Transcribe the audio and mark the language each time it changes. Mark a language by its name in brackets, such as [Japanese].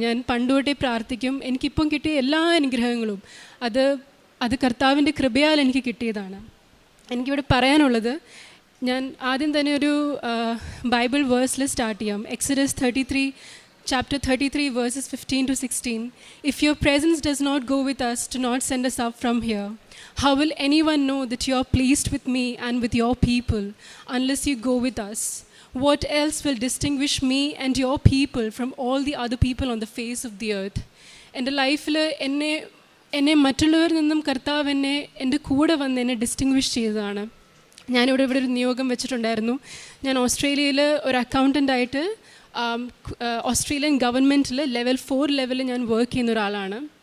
[Malayalam] ഞാൻ പണ്ടുതൊട്ടേ പ്രാർത്ഥിക്കും. എനിക്കിപ്പം കിട്ടിയ എല്ലാ അനുഗ്രഹങ്ങളും അത് കർത്താവിൻ്റെ കൃപയാൽ എനിക്ക് കിട്ടിയതാണ്. എനിക്കിവിടെ പറയാനുള്ളത്, ഞാൻ ആദ്യം തന്നെ ഒരു ബൈബിൾ വേഴ്സിൽ സ്റ്റാർട്ട് ചെയ്യാം. [English] Exodus 33 chapter 33 verses 15 to 16. If your presence does not go with us, do not send us up from here. How will anyone know that you are pleased with me and with your people unless you go with us? What else will distinguish me and your people from all the other people on the face of the earth? [Malayalam] എൻ്റെ ലൈഫിൽ എന്നെ മറ്റുള്ളവരിൽ നിന്നും കർത്താവ് എൻ്റെ കൂടെ വന്ന് എന്നെ ഡിസ്റ്റിങ്വിഷ് ചെയ്തതാണ്. ഞാനിവിടെ ഒരു നിയോഗം വെച്ചിട്ടുണ്ടായിരുന്നു. ഞാൻ ഓസ്ട്രേലിയയിൽ ഒരു അക്കൗണ്ടൻ്റായിട്ട് ഓസ്ട്രേലിയൻ ഗവൺമെൻറ്റിൽ ലെവൽ 4 ലെവലിൽ ഞാൻ വർക്ക് ചെയ്യുന്ന ഒരാളാണ്.